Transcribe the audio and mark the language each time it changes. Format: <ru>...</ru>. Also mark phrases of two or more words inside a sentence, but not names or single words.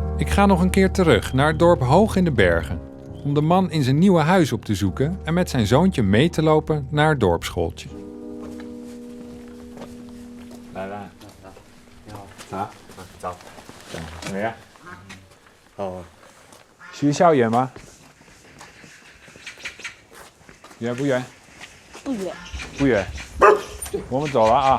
<nl>ga nog een keer terug naar het dorp hoog in de bergen. Om de man in zijn nieuwe huis op te zoeken en met zijn zoontje mee te lopen naar het dorpsschooltje.</nl> <zh>来来，你好。啊，早。怎么样？哦。学校远吗？远不远？不远。不远。我们走了啊。</zh>